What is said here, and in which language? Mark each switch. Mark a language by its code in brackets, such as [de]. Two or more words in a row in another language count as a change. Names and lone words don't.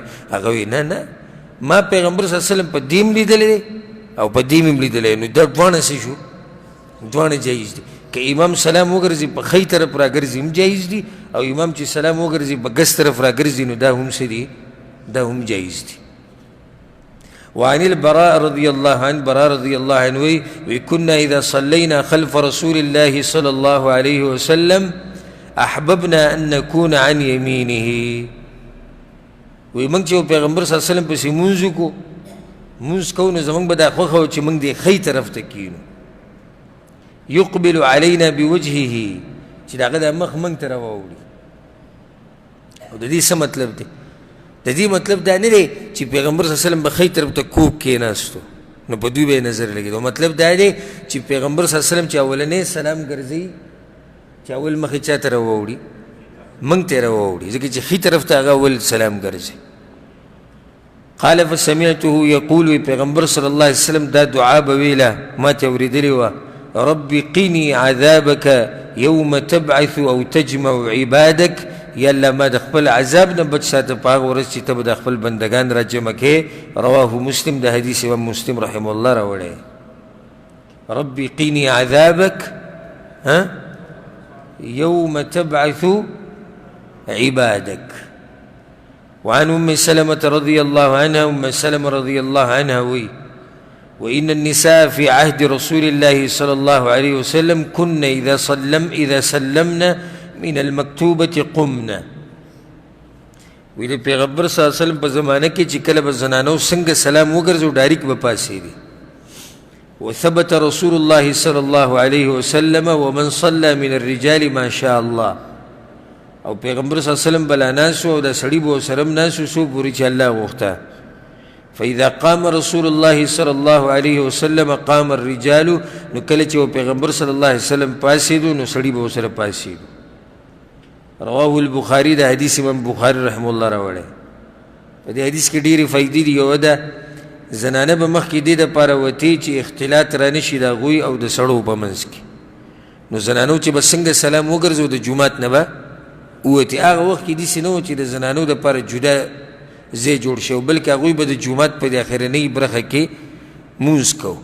[ps] هغه وایي نه، ما پیغمبر [ar] صلی الله علیه وسلم [ps] په دې هم لیدلی دی او په دې هم لیدلی. نو دا دواړه څه شو؟ دواړه جایز دي. که امام سلام وګرځي په ښی طرف راګرځي هم جایز دي، او امام چې سلام وګرځي په ګس طرف راګرځي نو دا هم څه دي؟ دا هم جایز دي. [ar] وعن البراء رضي الله عنه، براء رضي الله عنه وكنا إذا صلينا خلف رسول الله صلى الله عليه وسلم أحببنا أن نكون عن يمينه. [ps] ومنګ چې پیغمبر [ar] صلی الله علیه وسلم [ps] پسې مونځ وکړو، مونځ کوو نو زمونږ به دا خوښه وه چې موږ دې ښی طرف ته کښېنو. [ar] يقبل علينا بوجهه، [ps] چې د هغه دا مخ موږ ته راواوړي. او د دې څه مطلب دی؟ د دې مطلب دا نه دی چې پیغمبر [ar] صلی الله علیه وسلم [ps] به ښی طرف ته کوږ کېناستو نو په دوی به یې نظر لګېدو. مطلب دا دی چې پیغمبر [ar] صلی الله علیه وسلم [ps] چې اولنی سلام ګرځوي، چې اول مخې چا ته راواوړي؟ موږ ته یې راواوړي، ځکه چې ښي طرف ته هغه اول سلام ګرځي. [ar] قال فسمعته يقول، [ps] پیغمبر [ar] صلی الله علیه وسلم [ps] دا دعا به ویله، ما ته اورېدلې وه: [ar] رب قني عذابك يوم تبعث او تجمع عبادك. [ps] یا الله ما د خپل عذاب نه بچ ساته په هغه ورځ چې ته به د خپل بندګان را جمع کې. [ar] رواه مسلم، [ps] د حدیث امام مسلم [ar] رحمه الله [ps] راوړی. [ar] رب قني عذابك يوم تبعث عبادك. وعن ام سلمة رضي الله عنها، ام سلمة رضي الله عنها وإن النساء في عهد رسول الله صلى الله عليه وسلم كن إذا سلمنا من المكتوبة قمنا. [ps] وی د پیغمبر [ar] صلی الله علیه وسلم [ps] په زمانه کې چې کله به زنانو څنګه سلام وګرځو ډایرک به پاسېدي. [ar] وثبت رسول الله صلى الله عليه وسلم ومن صلى من الرجال ما شاء الله. [ps] او پیغمبر [ar] صلی الله علیه وسلم [ps] بلا ناسو او د سړي به ورسره هم ناسو څو پورې چې الله غوښته. [ar] فإذا قام رسول الله صلى الله عليه وسلم قام الرجال. [ps] نو کله چې پیغمبر [ar] صلی الله علیه وسلم [ps] پاسېدو نو سړي به ورسره پاسېدو. [ar] رواه البخاري، [ps] دا حدیث امام بخاری [ar] رحم الله [ps] راوړی. په دې حدیث کې ډېرې فایدې دي. یوه ده زنانه به مخکې دې دپاره وتې چې اختلاط را نه شي د هغوی او د سړو په منځ کې. نو زنانو چې به څنګه سلام وګرځو د جومات نه به ووتې. هغه وخت کې داسې نه و چې د زنانو دپاره جدا ځای جوړ شي، بلکې هغوی به د جومات په د اخرنۍ برخه کې مونځ کوو.